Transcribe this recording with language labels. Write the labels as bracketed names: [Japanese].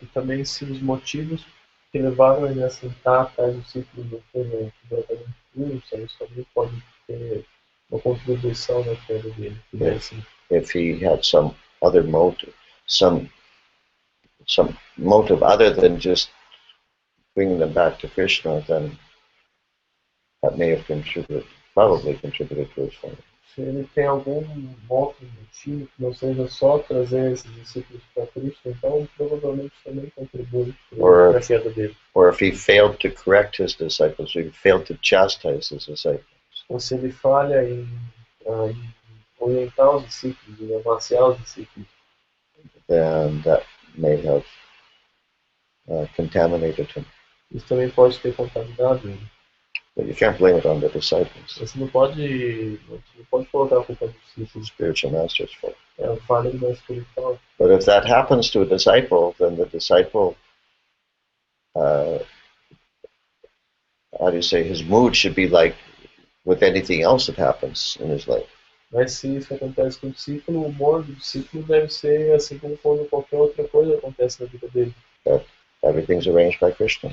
[Portuguese] E também se os motivos que levaram ele a aceitar tais discípulos não foram completamente puros, isso também pode ter uma contribuição na queda dele. [English] If he had some other motive, some motive other than just bringing them back to Krishna, then that may have probably contributed to his fall. [Portuguese] Se ele tem algum outro motivo que não seja só trazer esses discípulos para Krishna, então provavelmente também contribui para a queda dele. [English] Or if he failed to correct his disciples, or he failed to chastise his disciples. [Portuguese] Ou se ele falha em orientar os discípulos, em amaciar os discípulos, [English] then that may have contaminated him. [Portuguese] Isso também pode ter contaminado ele. [English] But you can't blame it on the disciples. [Portuguese] Você não pode colocar a culpa dos discípulos. [English] Spiritual master's fault. [Portuguese] É a falha do mestre espiritual. [English] But if that happens to a disciple, then the disciple, how do you say, his mood should be like with anything else that happens in his life. [Portuguese] Mas se isso acontece com o discípulo, o humor do discípulo deve ser assim como quando qualquer outra coisa acontece na vida dele. [English] That everything's arranged by Krishna.